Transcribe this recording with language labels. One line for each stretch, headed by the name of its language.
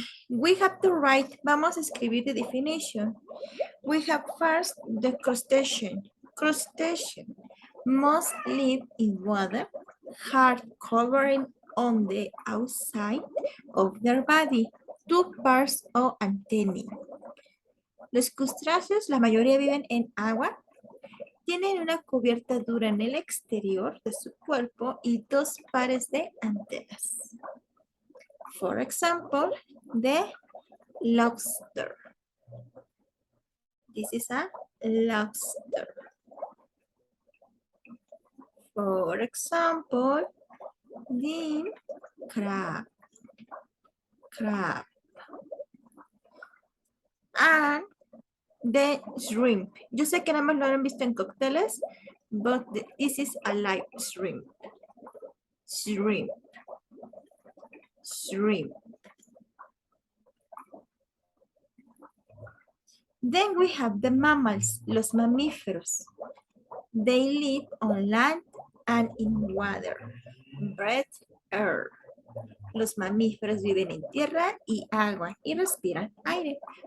English: We have to write, vamos a escribir the definition. We have first the crustacean. Crustacean must live in water, hard covering on the outside of their body, two parts or antennae.
Spanish: Los crustáceos, la mayoría viven en agua, tienen una cubierta dura en el exterior de su cuerpo y dos pares de antenas.
English: For example, the lobster. This is a lobster. For example, the crab. Crab. And the shrimp.
Spanish: Yo sé que nada más lo han visto en cócteles, but this is a live shrimp.
English: Shrimp. Shrimp. Then we have the mammals, los mamíferos. They live on land and in water. Breathe air.
Spanish: Los mamíferos viven en tierra y agua y respiran aire.